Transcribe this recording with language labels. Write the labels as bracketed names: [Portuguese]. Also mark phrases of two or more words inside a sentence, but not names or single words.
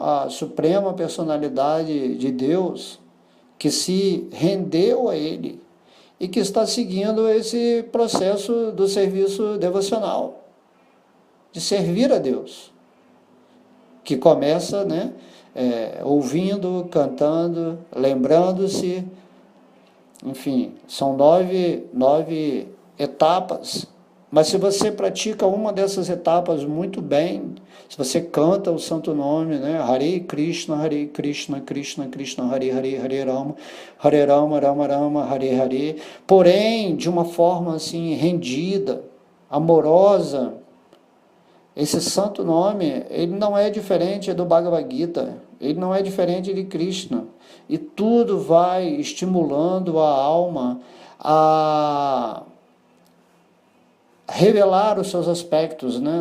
[Portuguese] a suprema personalidade de Deus, que se rendeu a Ele e que está seguindo esse processo do serviço devocional, de servir a Deus, que começa, né, ouvindo, cantando, lembrando-se, enfim, são nove etapas. Mas se você pratica uma dessas etapas muito bem, se você canta o santo nome, né? Hare Krishna, Krishna Krishna, Hare Hare, Hare Rama, Rama Rama, Hare Hare, porém de uma forma assim rendida, amorosa, esse santo nome, ele não é diferente do Bhagavad Gita, ele não é diferente de Krishna, e tudo vai estimulando a alma a revelar os seus aspectos, né?